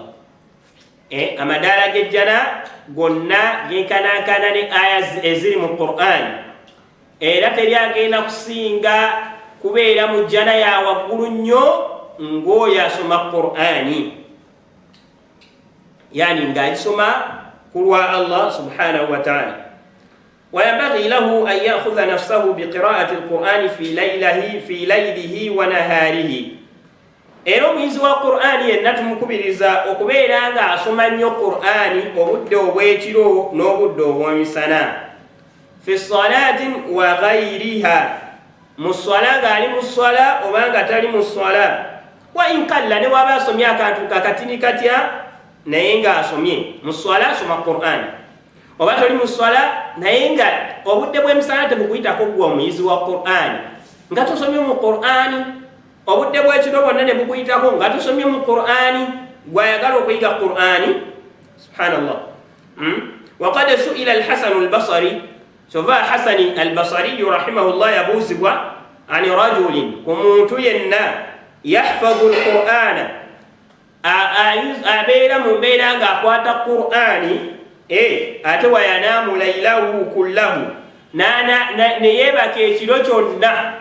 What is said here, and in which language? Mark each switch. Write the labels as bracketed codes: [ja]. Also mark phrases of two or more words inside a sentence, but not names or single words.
[lg] Amadaala g'ejjana gonna genkanankana ne aya eziri mu Qur'ani, era teri agenda kusinga kubeera mu jjana ya waggulu nnyo ng'oyo asoma Qur'ani, yani ng'agisoma ku lwa Allah [ar] سبحانه وتعالى. وينبغي له أن يأخذ نفسه بقراءة القرآن في ليله ونهاره. [lg] Era omuyizi wa Qur'ani yenna tumukubiriza okubeera nga asoma nnyo Qur'ani obudde obw'ekiro n'obudde obw'emisana. [ar] في صلاة وغيرها, [lg] mu swala ng'ali mu swala oba nga tali mu swala. [ar] وإن قل, [lg] ne waba asomye akantu kakatini katya naye ng'asomye mu swala, asoma Qur'ani. Oba toli mu swala naye nga obudde bw'emisana tebukuyitako gwe omuyizi wa Qur'ani nga tosomye mu Qur'ani, obudde bw'ekiro bwonna ne bukuyitako nga tusomye mu Qur'ani, gwayagala okuyiga Qur'ani. Subhanallah. [ar] وقد سئل الحسن البصري, [lg] sova Hasani al-Basri rahimahullah yabuuzibwa ani rajulin, ku muntu yenna [ar] يحفظ القرآن, [lg] abeera mu mbeera ng'akwata Qur'ani, ate [ar] وينام ليله كله, [lg] ne yeebaka ekiro kyonna.